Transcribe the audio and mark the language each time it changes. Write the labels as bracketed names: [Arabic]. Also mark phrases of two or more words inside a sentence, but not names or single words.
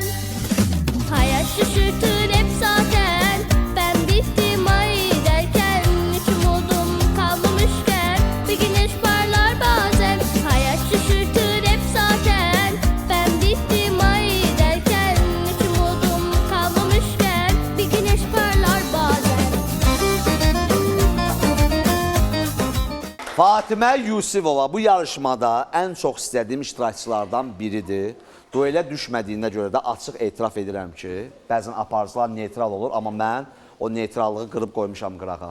[Turkish] Hayat şaşırtır hep zaten, ben bittim ay derken. Hiç umudum kalmamışken bir güneş parlar bazen. Hayat şaşırtır hep zaten, ben bittim ay derken. Hiç umudum kalmamışken bir güneş parlar bazen. [Azerbaijani] Fatimə Yusifova bu yarışmada ən çox istədiyim iştirakçılardan biridir. Duelə düşmədiyinə görə də açıq etiraf edirəm ki, bəzən aparıcılar neytral olur, amma mən o neytrallığı qırıb qoymuşam qırağa.